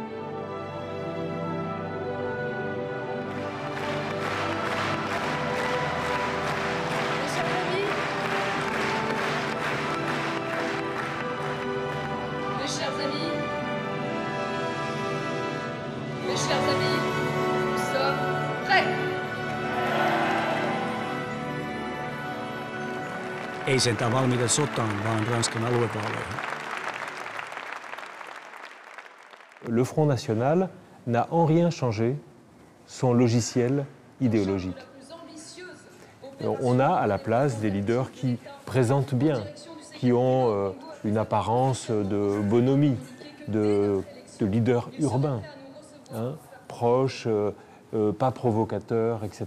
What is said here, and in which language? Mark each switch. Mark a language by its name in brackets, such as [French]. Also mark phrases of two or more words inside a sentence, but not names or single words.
[French] Mes chers amis, nous sommes prêts. [Finnish] Ei sentään valmiita sotaan, vaan Ranskan aluevaaleihin. [French] Le Front National n'a en rien changé son logiciel idéologique. On a à la place des leaders qui présentent bien, qui ont une apparence de bonhomie, de leaders urbains, hein, proches, pas provocateurs, etc.